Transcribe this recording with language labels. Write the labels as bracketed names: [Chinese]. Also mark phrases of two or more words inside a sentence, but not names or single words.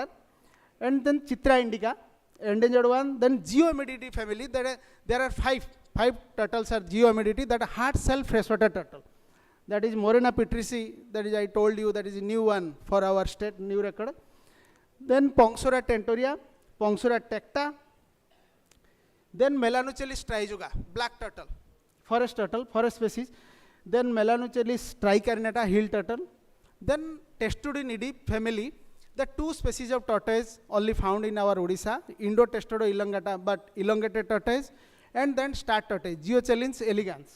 [English] And then Chitra indica, endangered one. Then Geomedity family, there are five turtles are Geomedity, that hard shell freshwater turtle. That is Morena petrisi, that is I told you, that is a new one for our state, new record. Then Pongsura tentoria, Pongsura tecta. Then Melanochelis trijuga, black turtle, forest species. Then Melanochelis tricarnata, hill turtle. Then Testudinidae family, the 2 species of tortoise only found in our Odisha, Indo-Testudo elongata, but elongated tortoise, and then star tortoise, Geochelins elegans.